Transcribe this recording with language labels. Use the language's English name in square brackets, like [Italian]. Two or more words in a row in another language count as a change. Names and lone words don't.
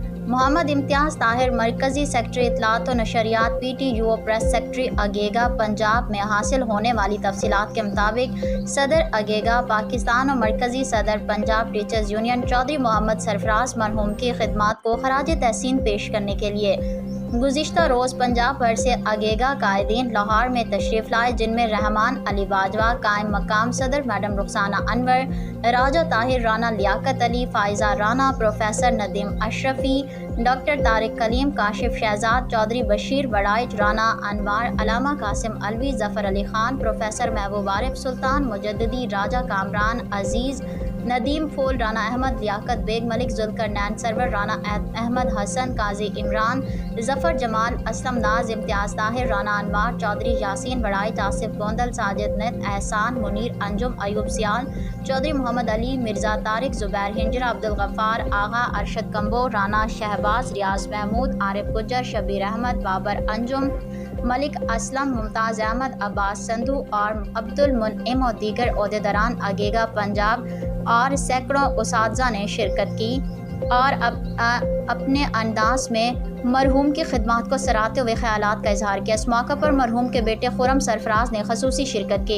[Urdu] محمد امتیاز طاہر مرکزی سیکرٹری اطلاعات و نشریات PTUO [English] press secretary [Urdu] اگیگا پنجاب میں حاصل ہونے والی تفصیلات کے مطابق صدر اگیگا پاکستان اور مرکزی صدر پنجاب ٹیچرز یونین چوہدری محمد سرفراز مرحوم کی خدمات کو خراج تحسین پیش کرنے کے لیے گزشتہ روز پنجاب بھر سے اگیگا قائدین لاہور میں تشریف لائے، جن میں رحمان علی باجوہ، قائم مقام صدر میڈم رخسانہ انور، راجہ طاہر رانا، لیاقت علی، فائزہ رانا، پروفیسر ندیم اشرفی، ڈاکٹر طارق کلیم، کاشف شہزاد، چوہدری بشیر بڑائچ, رانا انوار، علامہ قاسم علوی، ظفر علی خان، پروفیسر محبوب عارف، سلطان مجددی, راجہ کامران عزیز، ندیم پھول، رانا احمد، لیاقت بیگ، ملک ذوالقرنین سرور، رانا احمد حسن، قاضی عمران، ظفر جمال، اسلم ناز، امتیاز طاہر، رانا انوار، چوہدری یاسین بڑائچ، آصف گوندل، ساجد نت، احسان منیر، انجم ایوب سیال، چوہدری محمد علی، مرزا طارق، زبیر ہنجرا، عبدالغفار آغا، ارشد کمبوہ، رانا شہباز، ریاض محمود، عارف گجر، شبیر احمد، بابر انجم، ملک اسلم، ممتاز احمد، عباس سندھو اور عبدالمنعم اور دیگر عہدیداران اگیگا پنجاب اور سینکڑوں اساتذہ نے شرکت کی اور اپنے انداز میں مرحوم کی خدمات کو سراہتے ہوئے خیالات کا اظہار کیا. اس موقع پر مرحوم کے بیٹے خرم سرفراز نے خصوصی شرکت کی.